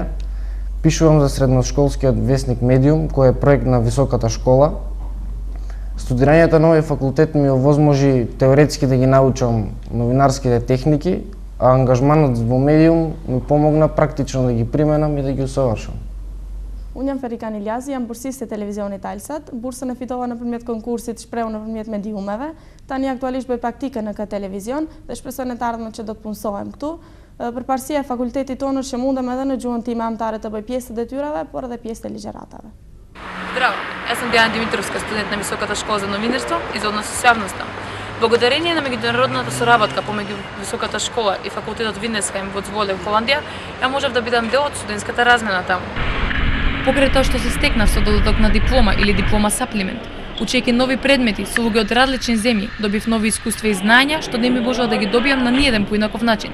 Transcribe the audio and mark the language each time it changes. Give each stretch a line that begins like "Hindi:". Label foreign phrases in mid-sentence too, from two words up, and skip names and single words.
Macedonian: Пишувам за средношколскиот весник Медиум, кој е проект на Високата школа. Студирањето на овој факултет ми овозможи теоретски да ги научам новинарските техники, а ангажманот во Медиум ми помогна практично да ги применам и да ги усовршам.
Albanian: Unë jam Ferikan Iljazi, jam bursiste televizionit Alsat. Bursën e fitova nëpërmjet konkursit shpreu nëpërmjet mediumeve. Tani aktualisht bëj praktike në këtë televizion dhe shpresoj në të ardhmen që do të punësohem këtu. Përparësia e fakultetit tonë është që mundem edhe në gjuhën time amtare të bëj pjesë të detyrave, por edhe pjesë të ligjëratave.
Macedonian: Здраво, јас сум Диана Димитровска, студент на Високата школа за новинарство и за односи со јавноста. Благодарение на меѓународната соработка помеѓу Високата школа и факултетот Виндесхајм во Цволе во Холандија, ја можев да бидам дел од студентската размена таму. Покрај тоа што се стекнав со додаток на диплома или
English: diploma supplement,
Macedonian: учејќи нови предмети со луѓе од различни земји, добив нови искуства и знаења што не ми можела да ги добијам на ниеден поинаков начин.